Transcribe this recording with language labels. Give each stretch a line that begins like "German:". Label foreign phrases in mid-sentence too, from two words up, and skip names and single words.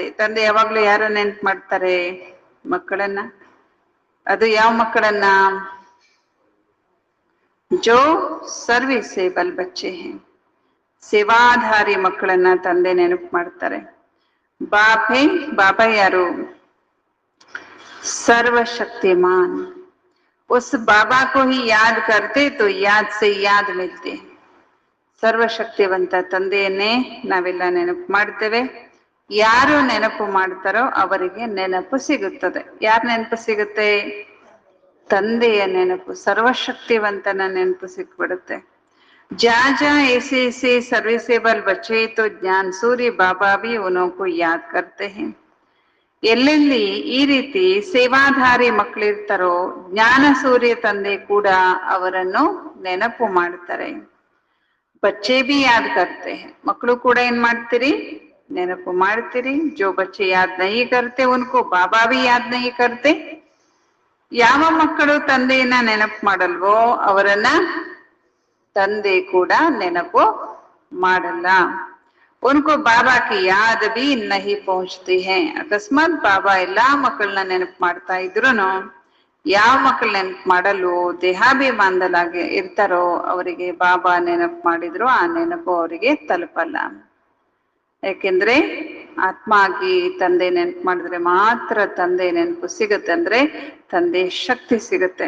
Kannada: ತಂದೆ ಯಾವಾಗ್ಲೂ ಯಾರ ನೆನ್ಪು ಮಾಡ್ತಾರೆ? ಮಕ್ಕಳನ್ನ. ಅದು ಯಾವ ಮಕ್ಕಳನ್ನ?
Hindi: जो सर्विसेबल बच्चे है,
Kannada: ಸೇವಾಧಾರಿ ಮಕ್ಕಳನ್ನ ತಂದೆ ನೆನಪು ಮಾಡ್ತಾರೆ.
Hindi: बाप है,
Kannada: ಬಾಬಾ ಯಾರು?
Hindi: सर्वशक्तिमान। उस बाबा को ही याद करते तो याद से याद मिलते।
Kannada: ಸರ್ವಶಕ್ತಿವಂತ ತಂದೆಯನ್ನೇ ನಾವೆಲ್ಲ ನೆನಪು ಮಾಡ್ತೇವೆ. ಯಾರು ನೆನಪು ಮಾಡ್ತಾರೋ ಅವರಿಗೆ ನೆನಪು ಸಿಗುತ್ತದೆ. ಯಾರ ನೆನಪು ಸಿಗುತ್ತೆ? ತಂದೆಯ ನೆನಪು, ಸರ್ವಶಕ್ತಿವಂತನ ನೆನಪು ಸಿಕ್ಬಿಡುತ್ತೆ.
Hindi: जा जा ऐसे ऐसे सर्विसेबल बच्चे तो ज्ञान सूर्य बाबा भी उनको याद करते हैं।
Kannada: ಎಲ್ಲೆಲ್ಲಿ ಈ ರೀತಿ ಸೇವಾಧಾರಿ ಮಕ್ಕಳಿರ್ತಾರೋ ಜ್ಞಾನ ಸೂರ್ಯ ತಂದೆ ಕೂಡ ಅವರನ್ನು ನೆನಪು ಮಾಡ್ತಾರೆ.
Hindi: बच्चे भी याद करते,
Kannada: ಮಕ್ಕಳು ಕೂಡ ಏನ್ ಮಾಡ್ತೀರಿ? ನೆನಪು ಮಾಡ್ತೀರಿ.
Hindi: जो बच्चे याद नहीं करते उनको बाबा भी याद नहीं करते.
Kannada: ಯಾವ ಮಕ್ಕಳು ತಂದೆಯನ್ನ ನೆನಪು ಮಾಡಲ್ವೋ ಅವರನ್ನ ತಂದೆ ಕೂಡ ನೆನಪು ಮಾಡಲ್ಲ.
Hindi: उनको बाबा की याद भी नहीं पहुंचती है।
Kannada: ಅಕಸ್ಮಾತ್ ಬಾಬಾ ಎಲ್ಲಾ ಮಕ್ಕಳನ್ನ ನೆನಪು ಮಾಡ್ತಾ ಇದ್ರುನು ಯಾವ ಮಕ್ಕಳು ನೆನಪು ಮಾಡಲು ದೇಹಾಭಿಮಾನದಲ್ಲಾಗಿ ಇರ್ತಾರೋ ಅವರಿಗೆ ಬಾಬಾ ನೆನಪು ಮಾಡಿದ್ರು ಆ ನೆನಪು ಅವರಿಗೆ ತಲುಪಲ್ಲ. ಯಾಕೆಂದ್ರೆ ಆತ್ಮ ಆಗಿ ತಂದೆ ನೆನಪು ಮಾಡಿದ್ರೆ ಮಾತ್ರ ತಂದೆ ನೆನಪು ಸಿಗುತ್ತೆ, ಅಂದ್ರೆ ತಂದೆ ಶಕ್ತಿ ಸಿಗುತ್ತೆ.